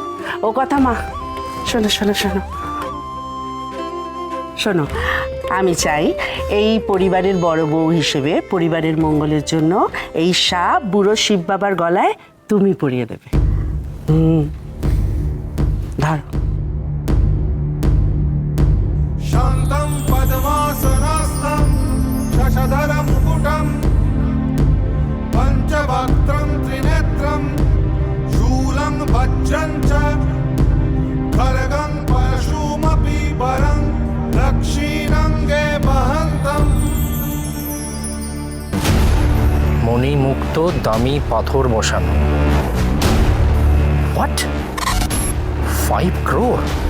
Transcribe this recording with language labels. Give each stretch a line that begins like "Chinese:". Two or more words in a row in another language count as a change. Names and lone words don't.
Bangla: ও কথা মা, শোনো শোনো শোনো শোনো, আমি চাই এই পরিবারের বড় বউ হিসেবে পরিবারের মঙ্গলের জন্য এই সাপ বুড়ো শিব বাবার গলায় তুমি পরিয়ে দেবে। ধর।
Sanskrit: शान्तं पद्मासनस्थं शशधरं मुकुटं पञ्चवक्त्रं त्रिनेत्रं शूलं वज्रं च खड्गं परशुमपि वरं दक्षिणङ्गे वहन्तम्।
Bangla: মণিমুক্ত দামি পাথর বসানো। হোয়াট? 5 crore?